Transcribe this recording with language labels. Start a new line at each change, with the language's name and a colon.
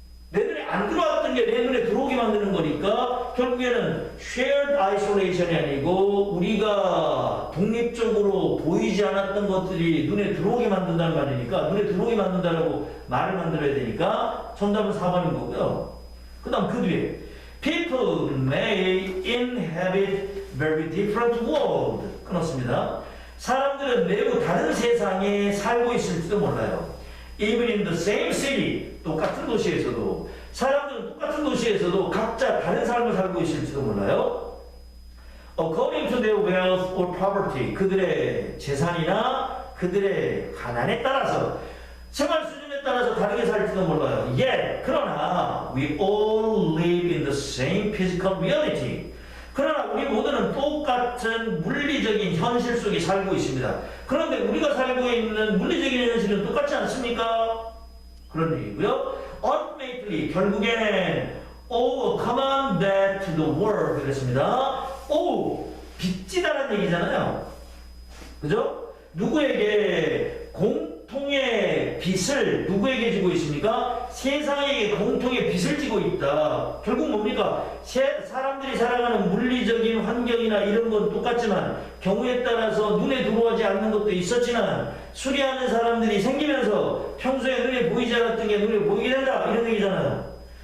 Korean: 내 눈에 안 들어왔던 게 내 눈에 들어오게 만드는 거니까 결국에는 shared isolation이 아니고 우리가 독립적으로 보이지 않았던 것들이 눈에 들어오게 만든다는 말이니까 눈에 들어오게 만든다라고 말을 만들어야 되니까 정답은 4번인 거고요. 그 다음 그 뒤에
English: People may inhabit very different world.
Korean: 끊었습니다. 사람들은 매우 다른 세상에 살고 있을지도 몰라요.
English: Even in the same city,
Korean: 똑같은 도시에서도 사람들은 똑같은 도시에서도 각자 다른 삶을 살고 있을지도 몰라요.
English: According to their wealth or poverty,
Korean: 그들의 재산이나 그들의 가난에 따라서 생활 수준에 따라서 다르게 살지도 몰라요.
English: Yet,
Korean: 그러나
English: we all live in the same physical reality.
Korean: 그러나 우리 모두는 똑같은 물리적인 현실 속에 살고 있습니다. 그런데 우리가 살고 있는 물리적인 현실은 똑같지 않습니까? 그런 얘기고요.
English: Ultimately,
Korean: 결국엔
English: owe a common debt to the world
Korean: 그랬습니다. owe, 빚지다라는 얘기잖아요. 그죠? 누구에게 공통의 빚을 누구에게 지고 있습니까? 세상에게 공통의 빚을 지고 있다. 결국 뭡니까? 사람들이 살아가는 물리적인 환경이나 이런 건 똑같지만 경우에 따라서 눈에 들어오지 않는 것도 있었지만 수리하는 사람들이 생기면서 평소에 눈에 보이지 않았던 게 눈에 보이게 된다. 이런 얘기잖아요.